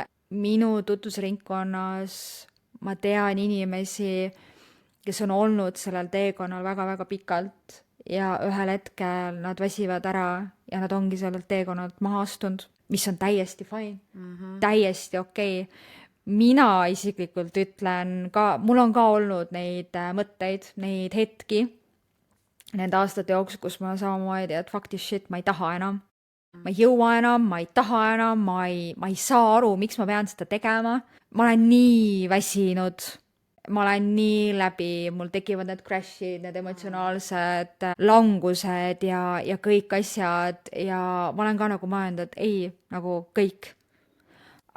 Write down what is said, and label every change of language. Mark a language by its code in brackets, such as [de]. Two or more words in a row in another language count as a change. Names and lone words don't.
[et] Minu tutvusringkonnas ma tean inimesi, kes on olnud sellel teekonnal väga-väga pikalt ja ühel hetkel nad väsivad ära ja nad ongi sellelt teekonnalt maha astunud, mis on täiesti fine, täiesti okei. Mina isiklikult ütlen ka, mul on ka olnud neid mõtteid, neid hetki nende aastate jooksul, kus ma samamoodi, et [en] fuck this shit, [et] ma ei taha enam. Ma ei jõua enam, ma ei taha enam, ma ei saa aru, miks ma pean seda tegema. Ma olen nii väsinud, ma olen nii läbi, mul tekivad need crashid, need emotsionaalsed langused ja kõik asjad ja ma olen ka nagu mõelnud, et ei, nagu kõik.